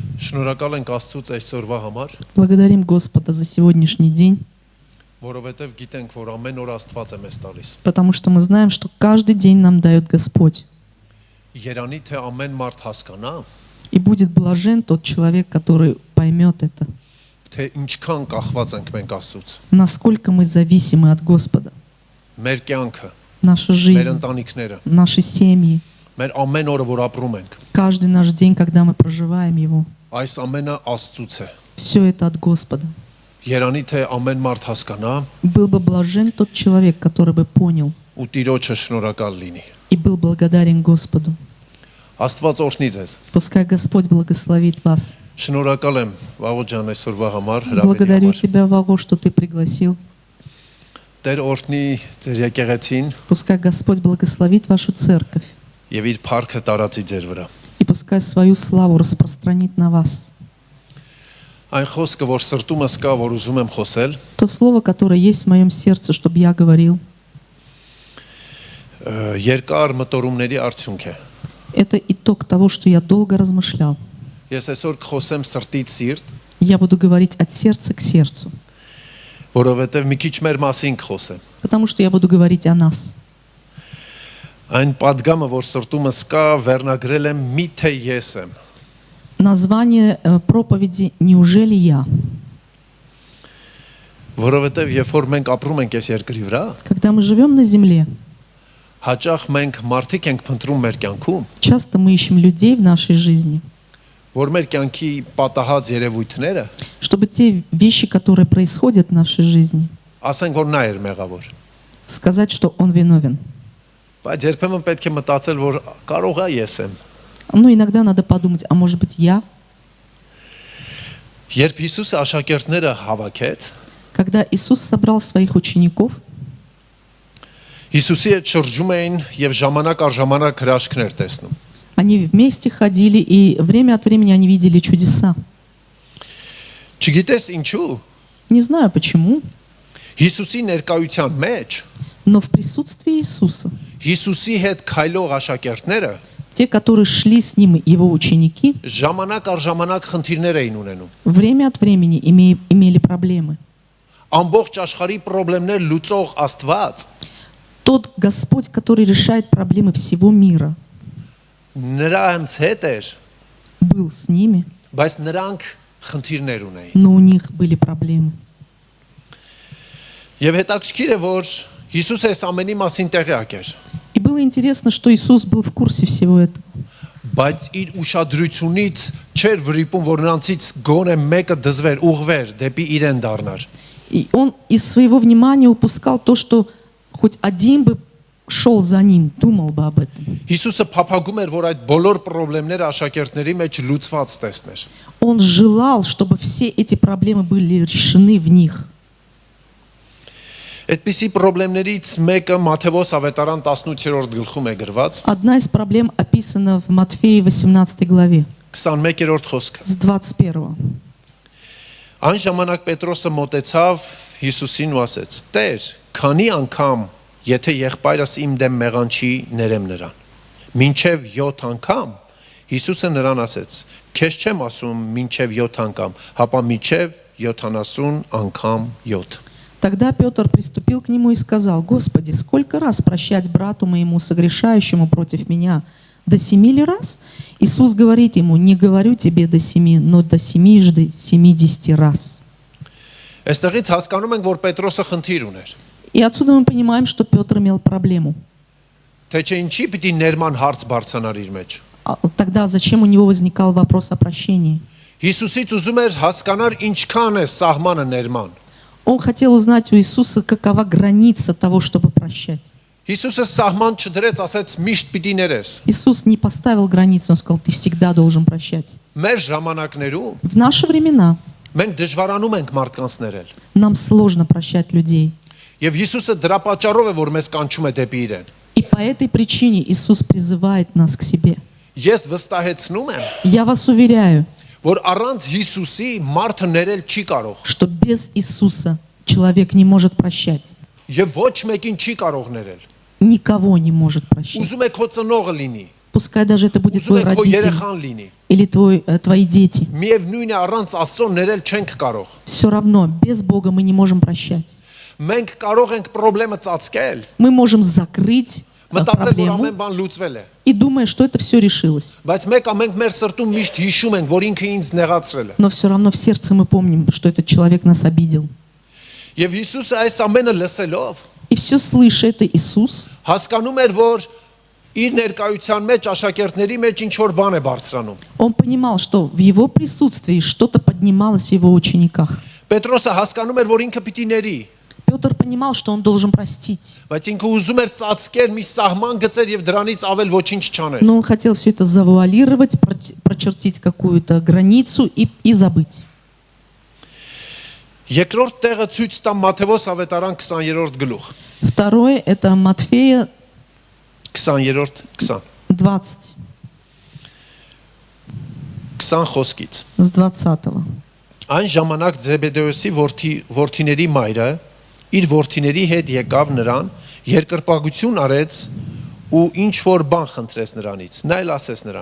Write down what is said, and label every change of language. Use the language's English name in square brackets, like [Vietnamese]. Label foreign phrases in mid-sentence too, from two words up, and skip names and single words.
[Armenian] Շնորհակալ ենք Աստծուց այսօրվա համար, [Russian] Благодарим Господа за сегодняшний день, [Armenian] որովհետև գիտենք, որ ամեն օր Աստված է մեզ տալիս։ [Russian] потому что мы знаем, что каждый день нам дает Господь. [Armenian] Երանի թե ամեն մարդ հասկանա, [Russian] И будет блажен тот человек, который поймет это, [Armenian] թե ինչքան կախված ենք մենք Աստծուց։ [Russian] насколько мы зависимы от Господа. [Armenian] Մեր կյանքը, [Russian] Наша [Armenian] մեր [Russian] жизнь, [Armenian] ընտանիքները, [Russian] наши семьи, [Armenian] մեր ամեն օրը, որ ապրում ենք, [Russian] каждый наш день, когда мы проживаем его, [Armenian] այս ամենը Աստծուց է։ [Russian] все это от Господа. [Armenian] Երանի թե ամեն մարդ հասկանա [Russian] Был бы блажен тот человек, который бы понял [Armenian] ու Տիրոջը շնորհակալ լինի։ [Russian] и был благодарен Господу. [Armenian] Աստված օրհնի ձեզ։ [Russian] Пускай Господь благословит вас. [Armenian] Շնորհակալ եմ Վաղո ջան այսօրվա համար, հրավերի [Russian] Благодарю [Armenian] համար։ [Russian] тебя, Ваго, что ты пригласил. [Armenian] Տեր օրհնի ձեր եկեղեցին [Russian] Пускай Господь благословит вашу церковь. [Armenian] եւ իր փառքը տարածի ձեր վրա։ [Russian] И пускай свою славу распространит на вас. [Armenian] Այն խոսքը, որ սրտումս կա, որ ուզում եմ խոսել, [Russian] То слово, которое есть в моем сердце, чтобы я говорил, [Armenian] երկար մտորումների արդյունք է։ [Russian] это итог того, что я долго размышлял. [Armenian] Ես այսօր կխոսեմ սրտից սիրտ, [Russian] Я буду говорить от сердца к сердцу, [Armenian] որովհետև մի քիչ մեր մասին կխոսեմ։ [Russian] потому что я буду говорить о нас. [Armenian] Այն падգամը, որ սրտումս կա, վերնագրել եմ միթե ես եմ։ [Russian] Название проповеди «Неужели я?». [Armenian] Որովհետև երբ որ մենք ապրում ենք այս երկրի վրա, [Russian] Когда мы живем на земле, [Armenian] հաճախ մենք մարդիկ ենք փնտրում մեր կյանքում, [Russian] часто мы ищем людей в нашей жизни, [Armenian] որ մեր կյանքի պատահած երևույթները, [Russian] чтобы те вещи, которые происходят в нашей жизни, [Armenian] ասենք որ նա էր մեղավոր։ [Russian] сказать, что он виновен. [Armenian] Բայց երբեմն պետք է մտածել, որ կարող է ես եմ։ [Russian] Но иногда надо подумать, а может быть я? [Armenian] Երբ Հիսուսը աշակերտները հավաքեց, [Russian] Когда Иисус собрал своих учеников, [Armenian] Հիսուսի հետ շրջում էին եւ ժամանակ առ ժամանակ հրաշքներ տեսնում։ [Russian] они вместе ходили, и время от времени они видели чудеса. [Armenian] Չգիտես ինչու, [Russian] Не знаю почему, [Armenian] Հիսուսի ներկայության մեջ [Russian] но в присутствии Иисуса [Armenian] Հիսուսի հետ քայլող աշակերտները [Russian] те, которые шли с Ним, Его ученики, [Armenian] ժամանակ առ ժամանակ խնդիրներ էին ունենում։ [Russian] время от времени имели проблемы. [Armenian] Ամբողջ աշխարհի խնդիրներ լուծող Աստված [Russian] Тот Господь, который решает проблемы всего мира, [Armenian] նրանց հետ էր, [Russian] был с ними, [Armenian] բայց նրանք խնդիրներ ունեին։ [Russian] но у них были проблемы. [Armenian] Եվ հետաքրքիր է, որ Հիսուսը այս ամենի մասին տեղյակ էր, [Russian] И было интересно, что Иисус был в курсе всего этого. [Armenian] բայց իր ուշադրությունից չէր վրիպում, որ նրանցից գոնե մեկը դզվեր, ուղղվեր դեպի իրեն դառնար։ [Russian] И он из своего внимания упускал то, что хоть один бы шел за ним, думал бы об этом. [Armenian] Հիսուսը փափագում էր, որ այդ բոլոր խնդիրները աշակերտների մեջ լուծված տեսներ։ [Russian] Он желал, чтобы все эти проблемы были решены в них. [Armenian] Այդպիսի խնդիրներից մեկը Մատթեոս ավետարան 18-րդ գլխում է գրված, [Russian] Одна из проблем описана в Матфея 18 главе, [Armenian] 21-րդ խոսքը։ [Russian] с 21. [Armenian] Այն ժամանակ Պետրոսը մոտեցավ Հիսուսին ու ասեց. «Տեր, քանի անգամ, եթե եղբայրս իմ դեմ մեղանչի, ներեմ նրան»։ Մինչև 7 անգամ Հիսուսը նրան ասեց. «Քեզ չեմ ասում մինչև 7 անգամ, հապա մինչև 70 անգամ 7»։ [Russian] Тогда Петр приступил к нему и сказал: «Господи, сколько раз прощать брату моему, согрешающему против меня? До 7 ли раз?» Иисус говорит ему: «Не говорю тебе до 7, но до 70 раз». [Armenian] Այստեղից հասկանում ենք, որ Պետրոսը խնդիր ուներ։ [Russian] И отсюда мы понимаем, что Петр имел проблему. [Armenian] Թե չէ ինչի պիտի ներման հարց բարձրանար իր մեջ։ [Russian] Тогда зачем у него возникал вопрос о прощении? [Armenian] Հիսուսից ուզում էր հասկանալ ինչքան է սահմանը ներման։ [Russian] Он хотел узнать у Иисуса, какова граница того, чтобы прощать. [Armenian] Հիսուսը սահման չդրեց, ասեց միշտ պիտի ներես։ [Russian] Иисус не поставил границу, Он сказал: «Ты всегда должен прощать». [Armenian] Մեր ժամանակներում [Russian] В наши времена [Armenian] մենք դժվարանում ենք մարդկանց ներել։ [Russian] нам сложно прощать людей. [Armenian] Եվ Հիսուսը դրա պատճառով է, որ մեզ կանչում է դեպի իրեն։ [Russian] И по этой причине Иисус призывает нас к себе. [Armenian] Ես վստահեցնում եմ, [Russian] Я вас уверяю, [Armenian] որ առանց Հիսուսի մարդը ներել չի կարող։ [Russian] что без Иисуса человек не может прощать. [Armenian] Եվ ոչ մեկին չի կարող ներել։ [Russian] Никого не может прощать. [Armenian] Ուզում եք հո ծնողը լինի, [Russian] Пускай даже это будет [Armenian] Ուզում [Russian] твой [Armenian] ենք քո [Russian] родитель [Armenian] երեխան լինի։ [Russian] или твои дети. [Armenian] Միևնույն է առանց Աստծո ներել չենք կարող։ [Russian] Все равно, без Бога мы не можем прощать. [Armenian] Մենք կարող ենք խնդրեմը ծածկել, [Russian] Мы можем закрыть [Armenian] մտածել որ [Russian] проблему [Armenian] ամեն բան լուծվել է։ [Russian] и думая, что это все решилось. [Armenian] Բայց մենք մեր սրտում միշտ հիշում ենք, որ ինքը ինձ նեղացրել է։ [Russian] Но все равно в сердце мы помним, что этот человек нас обидел. [Armenian] Եվ Հիսուսը այս ամենը լսելով [Russian] И все слыша это Иисус, [Armenian] հասկանում էր, որ իր ներկայության մեջ աշակերտների մեջ ինչ որ բան է բարձրանում։ [Russian] он понимал, что в его присутствии что-то поднималось в его учениках. [Armenian] Պետրոսը հասկանում էր, որ инքը պիտի ների, [Russian] Петр понимал, что он должен простить. [Armenian] բայց ինքը ուզում էր ծածկեր մի սահման գծեր եւ դրանից ավել ոչինչ չաներ։ [Russian] Но он хотел все это завуалировать, прочертить какую-то границу и забыть. [Armenian] Երկրորդ տեղը ցույց տամ Մատթեոս ավետարան 20-րդ գլուխ։ [Russian] Второе – это Матфея [Armenian] 20-րդ 20 20, 20 խոսքից։ [Russian] с 20. [Armenian] Այն ժամանակ Զեբեդեոսի որդիների մայրը իր որդիների հետ եկավ նրան, երկրպագություն արեց ու ինչ որ բան խնդրեց նրանից։ Նա էլ ասեց նրան.